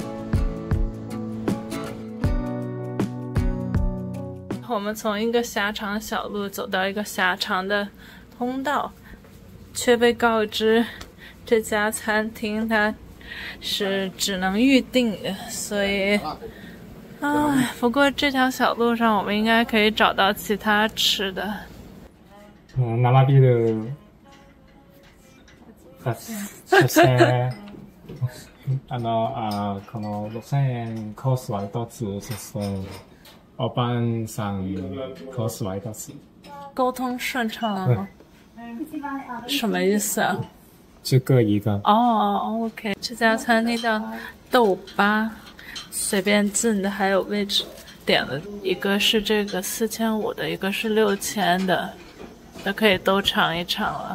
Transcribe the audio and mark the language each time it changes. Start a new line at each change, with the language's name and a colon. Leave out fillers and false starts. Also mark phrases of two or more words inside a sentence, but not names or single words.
Chinese: 我们从一个狭长小路走到一个狭长的通道，却被告知这家餐厅它是只能预定的，所以不过这条小路上我们应该可以找到其他吃的。
Japanese: 生ビールそしてこの6000円コースは1つ、そしてお晩餐コースは1つ。
Chinese: 沟通顺畅了吗？什么意思啊？就各一个。 OK。这家餐厅叫豆吧，随便进的，还有位置。点了一个是这个4500的，一个是6000的，都可以都尝一尝了。